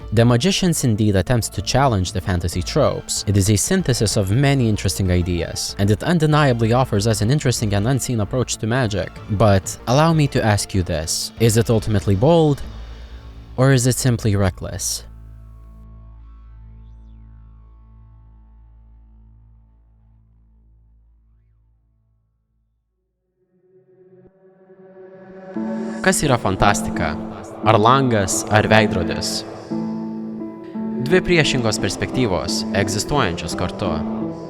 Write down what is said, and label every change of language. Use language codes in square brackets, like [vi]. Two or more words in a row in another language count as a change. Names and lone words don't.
[en] The Magicians indeed attempts to challenge the fantasy tropes. It is a synthesis of many interesting ideas, and it undeniably offers us an interesting and unseen approach to magic. But allow me to ask you this: is it ultimately bold, or is it simply reckless? [lt] Kas yra fantastika? Ar langas, ar veidrodis? Dvi priešingos perspektyvos, egzistuojančios kartu.